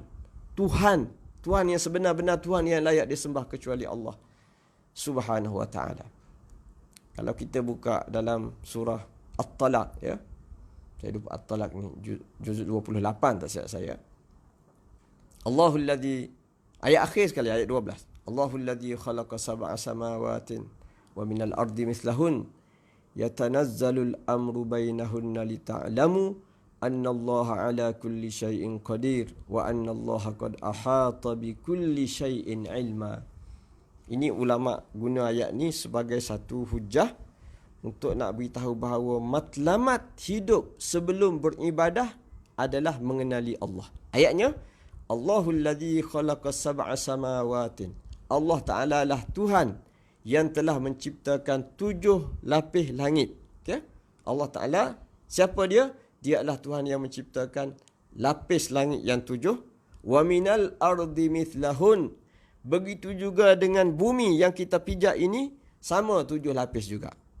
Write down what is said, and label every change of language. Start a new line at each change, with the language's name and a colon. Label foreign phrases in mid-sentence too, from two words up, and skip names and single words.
Malay: Tuhan yang sebenar-benar, Tuhan yang layak disembah kecuali Allah
Arabic: سبحانه وتعالى.
Malay: Kalau kita buka dalam surah At-Talaq, ya. Saya lupa At-Talaq ni juzuk 28 tak silap saya.
Arabic: الله الذي,
Malay: ayat akhir sekali, ayat 12.
Arabic: الله الذي خلق سبع سماوات ومن الأرض مثلهن يتنزل الأمر بينهن لتعلموا أن الله على كل شيء قدير وأن الله قد أحاط بكل شيء علما.
Malay: Ini ulama guna ayat ni sebagai satu hujah untuk nak beritahu bahawa matlamat hidup sebelum beribadah adalah mengenali Allah. Ayatnya,
Arabic: الله الذي خلق سبع سماوات.
Malay: Allah Ta'ala lah Tuhan yang telah menciptakan 7 lapis langit. Okay? Allah Ta'ala, siapa dia? Dia adalah Tuhan yang menciptakan lapis langit yang 7.
Arabic: ومن الأرض مثلهن.
Malay: Begitu juga dengan bumi yang kita pijak ini, sama 7 lapis juga.